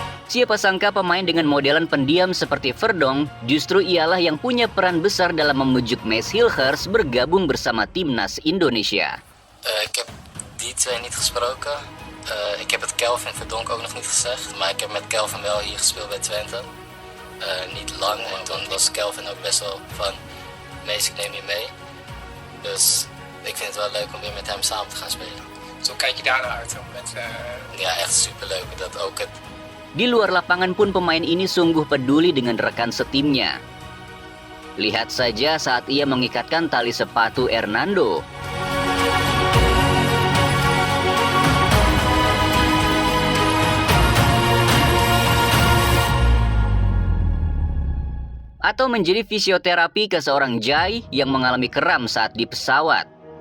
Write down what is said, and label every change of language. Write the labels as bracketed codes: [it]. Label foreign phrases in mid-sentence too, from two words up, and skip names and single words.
[id] Siapa sangka pemain dengan modelan pendiam seperti Verdonk justru ialah yang punya peran besar dalam membujuk Mads Hilgers bergabung bersama timnas Indonesia. [nl] Ik heb die twee niet gesproken. Ik heb het Kelvin Verdonk ook nog niet gezegd, maar ik heb met Kelvin wel hier gespeeld bij Twente. Niet lang, en toen was Kelvin ook best wel van, Mees, ik neem je mee. Dus ik vind het wel leuk om weer met hem samen te gaan spelen. Zo kijk je daarnaar uit? Ja, echt superleuk. Dat ook het. [id] Di luar lapangan pun pemain ini sungguh peduli dengan rekan setimnya. Lihat saja saat ia mengikatkan tali sepatu Hernando. Atau menjadi fisioterapi ke seorang Jai yang mengalami kram saat di pesawat.